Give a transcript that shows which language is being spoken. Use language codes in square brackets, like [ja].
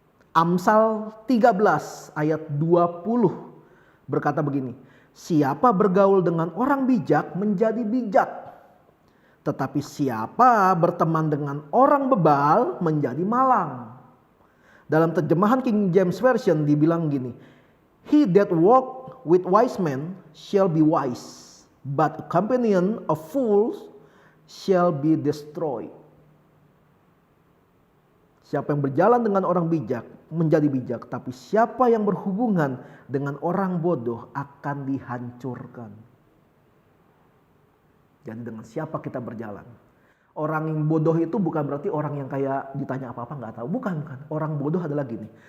[id] Amsal 13 ayat 20 berkata begini. Siapa bergaul dengan orang bijak menjadi bijak. Tetapi siapa berteman dengan orang bebal menjadi malang. Dalam terjemahan King James Version dibilang gini. [en] He that walk with wise men shall be wise. But a companion of fools shall be destroyed. [id] Siapa yang berjalan dengan orang bijak menjadi bijak, tapi siapa yang berhubungan dengan orang bodoh akan dihancurkan. Jadi dengan siapa kita berjalan? Orang yang bodoh itu bukan berarti orang yang kayak ditanya apa-apa nggak tahu. Bukan. Orang bodoh adalah gini.